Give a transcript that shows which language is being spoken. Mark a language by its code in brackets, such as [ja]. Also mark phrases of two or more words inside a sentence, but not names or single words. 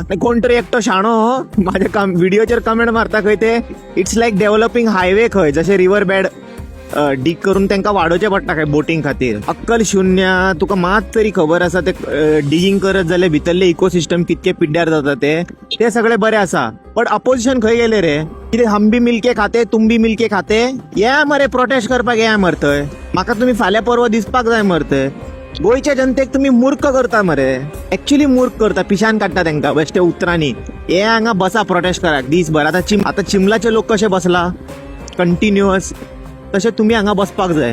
[kok] कोण तरी एकटो शाणो माझ्या व्हिडिओचेर कमेंट मारता खंय ते [en] it's like developing highway [kok] खंय, जशे [en] river bed dig [kok] करून तांकां वाडोवचें पडटा काय बोटिंग खातीर. अक्कल शून्य. तुका मात तरी खबर आसा ते डिगिंग करत जाल्यार भितरले इकोसिस्टम कितके पिड्ड्यार जाता ते सगळे बरे आसा. पण अपोजिशन खंय गेले रे? कितें [hi] हम भी मिलके खाते [kok] तुम भी मिलके खाते या मरे प्रोटेस्ट करपाक या मरे थंय. म्हाका तुम्ही फाल्यां परवा दिसपाक जाय मरे थंय. गोंयच्या जनतेक तुम्ही मूर्ख करता मरे, एक्चुअली मूर्ख करता, पिशान काडटा तांकां बेश्टे उतरांनी. हे हांगा बसा प्रोटेस्ट कराक दीसभर. आता चिमलाचे लोक कशे बसला कंटिन्युअस, तशें तुम्ही हांगा बसपाक जाय.